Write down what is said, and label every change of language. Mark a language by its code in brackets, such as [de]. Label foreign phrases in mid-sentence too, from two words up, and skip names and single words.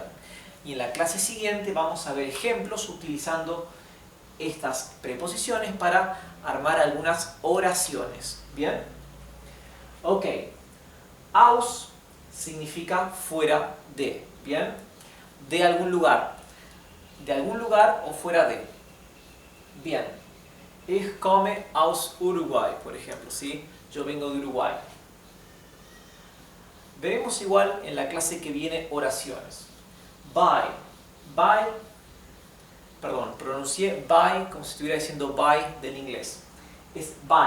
[es] Y en la clase siguiente vamos a ver ejemplos utilizando estas preposiciones para armar algunas oraciones. ¿Bien? Ok. Aus significa fuera de. ¿Bien? De algún lugar. De algún lugar o fuera de. Bien. [de] Ich komme aus Uruguay, [es] por ejemplo, ¿sí? Yo vengo de Uruguay. Veremos igual en la clase que viene oraciones. [de] By. By. [es] Perdón, pronuncié by como si estuviera diciendo by del inglés. Es by.